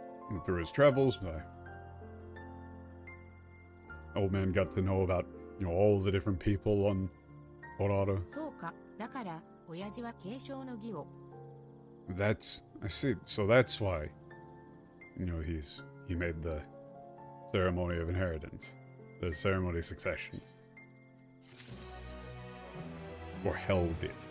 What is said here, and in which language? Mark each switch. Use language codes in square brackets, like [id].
[en] And through his travels, old man got to know about, all the different people on Colorado. [ja] そうか、だから親父は継承の儀を。 [en] I see. So that's why, he made the ceremony of inheritance, the ceremony of succession, or held it.